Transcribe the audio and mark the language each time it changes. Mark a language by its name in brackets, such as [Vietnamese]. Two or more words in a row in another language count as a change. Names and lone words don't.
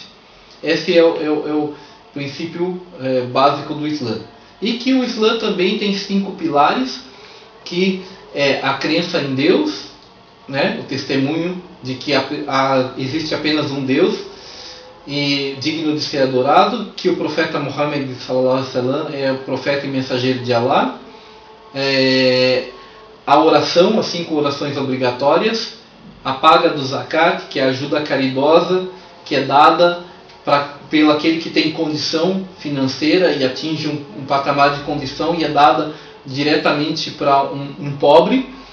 [Portuguese] Esse é o princípio básico do Islã. E que o Islã também tem 5 pilares, que é a crença em Deus, o testemunho de que existe apenas um Deus e digno de ser adorado, que o profeta Muhammad [Arabic] صلى الله عليه وسلم [Portuguese] é o profeta e mensageiro de Allah, a oração, as 5 orações obrigatórias, a paga do zakat, que é a ajuda caridosa que é dada pelo aquele que tem condição financeira e atinge um patamar de condição e é dada diretamente para um pobre.